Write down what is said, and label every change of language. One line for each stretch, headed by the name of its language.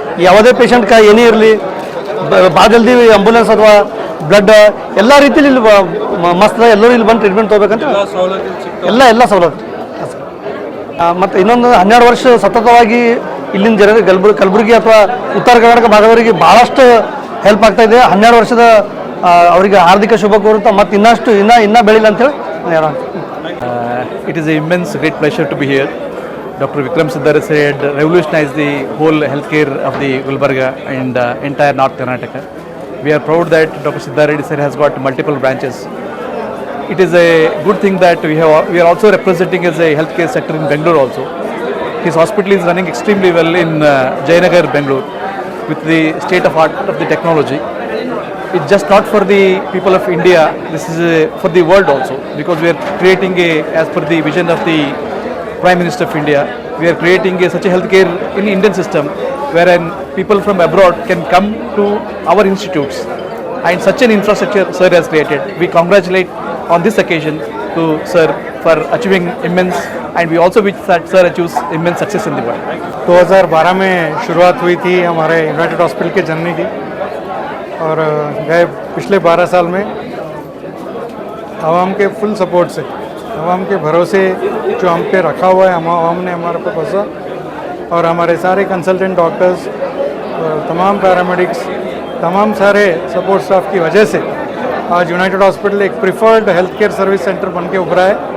Kannada: ಯಾವುದೇ ಪೇಷಂಟ್ ಏನೇ ಇರಲಿ ಭಾಳ ಜಲ್ದಿ ಆಂಬುಲೆನ್ಸ್ ಅಥವಾ ಬ್ಲಡ್ ಎಲ್ಲ ರೀತಿಯಲ್ಲಿ ಇಲ್ಲಿ ಮಸ್ತ್ ಎಲ್ಲರೂ ಇಲ್ಲಿ ಬಂದು ಟ್ರೀಟ್ಮೆಂಟ್ ತೊಗೋಬೇಕಂತ ಎಲ್ಲ ಸವಲತ್ತು. ಮತ್ತು ಇನ್ನೊಂದು 12 ವರ್ಷ ಸತತವಾಗಿ ಇಲ್ಲಿನ ಜನರಿಗೆ ಕಲಬುರಗಿ ಅಥವಾ ಉತ್ತರ ಕರ್ನಾಟಕ ಭಾಗದವರಿಗೆ ಭಾಳಷ್ಟು ಹೆಲ್ಪ್ ಆಗ್ತಾ ಇದೆ. 12 ವರ್ಷದ ಅವರಿಗೆ ಹಾರ್ದಿಕ ಶುಭ ಕೋರುತ್ತಾ ಮತ್ತು ಇನ್ನೂ ಬೆಳಿಲ್ಲ ಅಂತೇಳಿ ಹೇಳೋಣ.
English: It is an immense great pleasure to be here. Dr. Vikram Siddare said revolutionized the whole healthcare of the Gulbarga and entire North Karnataka. We are proud that Dr. Siddare sir has got multiple branches. It is a good thing that we are also representing as a healthcare sector in Bangalore also. His hospital is running extremely well in Jayanagar, Bangalore, with the state of art of the technology. It's just not for the people of India, this is for the world also, because we are creating as per the vision of the Prime Minister of India, we are creating such a healthcare in Indian system wherein people from abroad can come to our institutes, and such an infrastructure sir has created. We congratulate on this occasion to sir for achieving immense, and we also wish that sir achieves immense success in the world.
Hindi: 2012 में शुरुआत हुई थी हमारे United hospital के journey की, और गए पिछले 12 साल में आवाम के फुल सपोर्ट से, आवाम के भरोसे जो हम पे रखा हुआ है, आवाम ने हमारे पे भरोसा, और हमारे सारे कंसल्टेंट डॉक्टर्स, तमाम पैरामेडिक्स, तमाम सारे सपोर्ट स्टाफ की वजह से आज यूनाइटेड हॉस्पिटल एक preferred health care service centre बन के उभरा है।